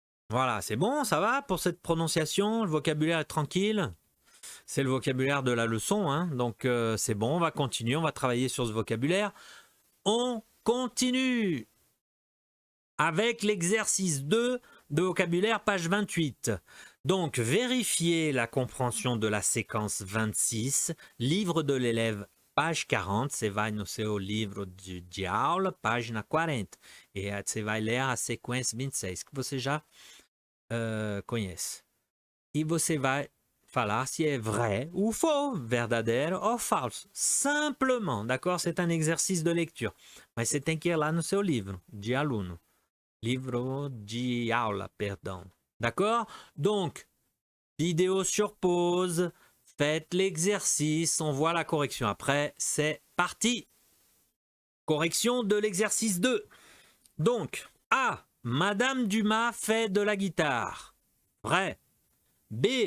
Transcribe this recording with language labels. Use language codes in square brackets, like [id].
[fr] Voilà, c'est bon, ça va pour cette prononciation, le vocabulaire est tranquille. C'est le vocabulaire de la leçon, hein, donc c'est bon, on va continuer, on va travailler sur ce vocabulaire. On continue avec l'exercice 2 de vocabulaire, page 28. Donc, vérifiez la compréhension de la séquence 26, livre de l'élève, page 40, [pt] você vai no seu livro de aula, página 40, e você vai ler a sequência 26, que você já conhece. E você vai falar se é [fr] vrai ou faux, [pt] verdadeiro ou falso. [fr] Simplement, d'accord? C'est un exercice de lecture. [pt] Mas você tem que ir lá no seu livro de aluno. Livro de aula, perdão. D'accord? [fr] Donc, vidéo sur pause, faites l'exercice, on voit la correction. Après, c'est parti. Correction de l'exercice 2. Donc, A. Madame Dumas fait de la guitare. Vrai. B.